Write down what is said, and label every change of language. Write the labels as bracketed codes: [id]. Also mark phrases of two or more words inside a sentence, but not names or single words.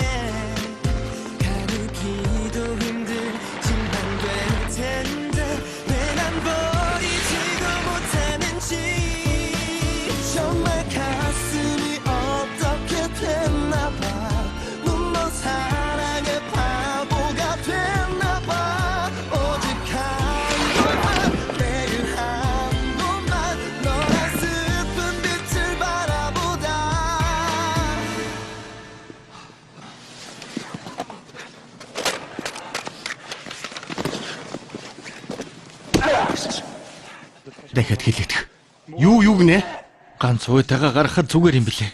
[ko] 가르기도 힘들지만 될 텐데 왜 난 버리지도 못하는지 정말 가슴이 어떻게 됐나봐 눈먼 사랑의 바보가 됐나봐 오직 한 번만 매일 한 번만 너란 슬픈 빛을 바라보다 [mn] Дахиад хэлээд. Юу гинэ? Ганц уйдаага гаргахад зүгээр юм блэ.